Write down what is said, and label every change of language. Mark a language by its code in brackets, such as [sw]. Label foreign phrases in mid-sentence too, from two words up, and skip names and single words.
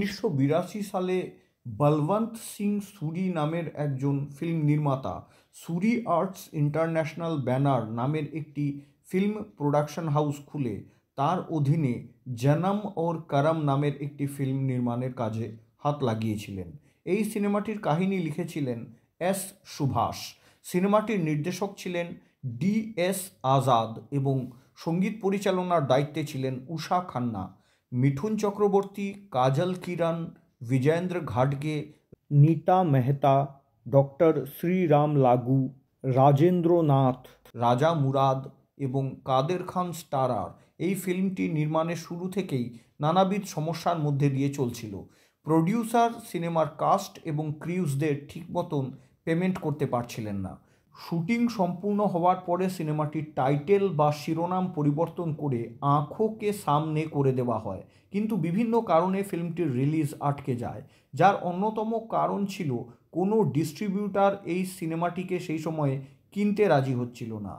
[bn] 1982 সালে বলবন্ত সিং সুরি নামের একজন ফিল্ম নির্মাতা সুরি আর্টস ইন্টারন্যাশনাল ব্যানার নামের একটি ফিল্ম প্রোডাকশন হাউস খুলে তার অধীনে জনম और করম নামের একটি ফিল্ম নির্মাণের কাজে হাত লাগিয়েছিলেন। এই সিনেমাটির কাহিনী লিখেছিলেন এস সুভাষ। সিনেমাটির নির্দেশক ছিলেন ডি.এস. আজাদ এবং সঙ্গীত পরিচালনার দায়িত্বে ছিলেন উষা খান্না। মিঠুন চক্রবর্তী, কাজল কিরণ, विजेंद्र घाटगे, नीता मेहता, डॉक्टर श्रीराम लागू, राजेंद्र नाथ, রাজা মুরাদ এবং কাদের খান স্টারার এই ফিল্মটি নির্মাণের শুরু থেকেই নানাবিধ সমস্যার মধ্যে দিয়ে চলছিল। প্রডিউসার সিনেমার কাস্ট এবং ক্রিউজদের ঠিক মতন পেমেন্ট করতে পারছিলেন না। শুটিং সম্পূর্ণ হওয়ার পরে সিনেমাটির টাইটেল বা শিরোনাম পরিবর্তন করে আঁখোঁ কে সামনে করে দেওয়া হয়, কিন্তু বিভিন্ন কারণে ফিল্মটির রিলিজ আটকে যায়, যার অন্যতম কারণ ছিল কোনো ডিস্ট্রিবিউটার এই সিনেমাটিকে সেই সময়ে কিনতে রাজি হচ্ছিল না।